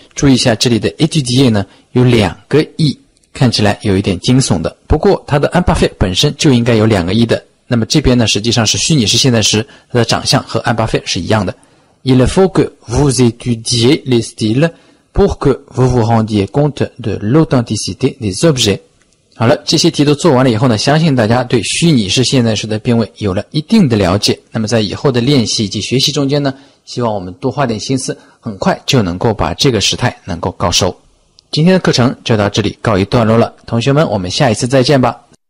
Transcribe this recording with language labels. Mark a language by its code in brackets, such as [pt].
[zh] 注意一下这里的 étudier 呢有2个 e， 看起来有一点惊悚的，不过它的 imparfait 本身就应该有2个 e 的。那么这边呢实际上是虚拟式现在时，它的长相和 imparfait 是一样的。 [fr] Il faut que vous étudiez les styles pour que vous vous rendiez compte de l'authenticité des objets。 [zh] 好了，这些题都做完了以后呢，相信大家对虚拟式现在时的变位有了一定的了解。那么在以后的练习以及学习中间呢，希望我们多花点心思，很快就能够把这个时态能够高收。今天的课程就到这里告一段落了，同学们，我们下一次再见吧。